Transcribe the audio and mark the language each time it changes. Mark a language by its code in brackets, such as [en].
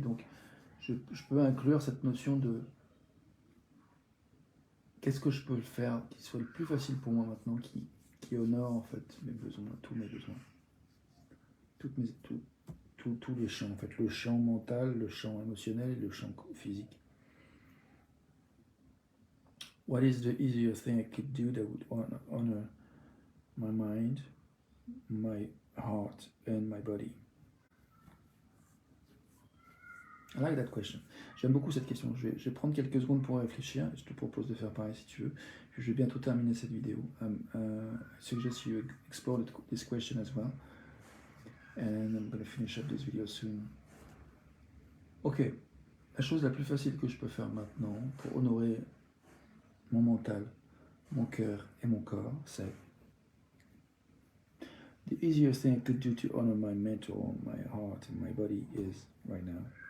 [fr] Donc je peux inclure cette notion de qu'est-ce que je peux faire qui soit le plus facile pour moi maintenant, qui honore en fait mes besoins, tous mes besoins, tous les champs en fait, le champ mental, le champ émotionnel et le champ physique. [en] What is the easiest thing I could do that would honor my mind, my heart, and my body? I like that question. [fr] J'aime beaucoup cette question. Je vais prendre quelques secondes pour réfléchir. Je te propose de faire pareil si tu veux. Je vais bientôt terminer cette vidéo. [en] I suggest you explore this question as well. And I'm going to finish up this video soon. [fr] Ok. La chose la plus facile que je peux faire maintenant pour honorer mon mental, mon cœur et mon corps, c'est [en] the easiest thing I could do to honor my mental, my heart and my body is right now.